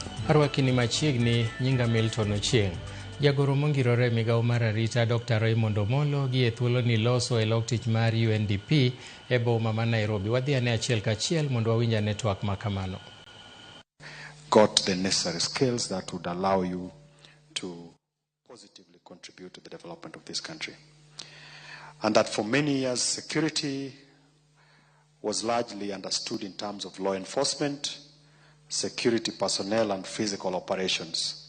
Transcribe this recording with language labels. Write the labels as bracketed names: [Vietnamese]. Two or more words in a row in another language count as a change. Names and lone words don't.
[Luo (Kenya and Tanzania)] Arwakini machiegni nyinga Milton Ochieng. Jagoro mongirore migao mar arita Dr. Raymond Omolo gi e thuolo ni loso e lok tich mar UNDP e boma ma Nairobi. Wadhi ane achiel kachiel mondo wawinj ane twak makamano. [English] Got the necessary skills that would allow you to positively contribute to the development of this country. And that for many years, security was largely understood in terms of law enforcement, security personnel, and physical operations.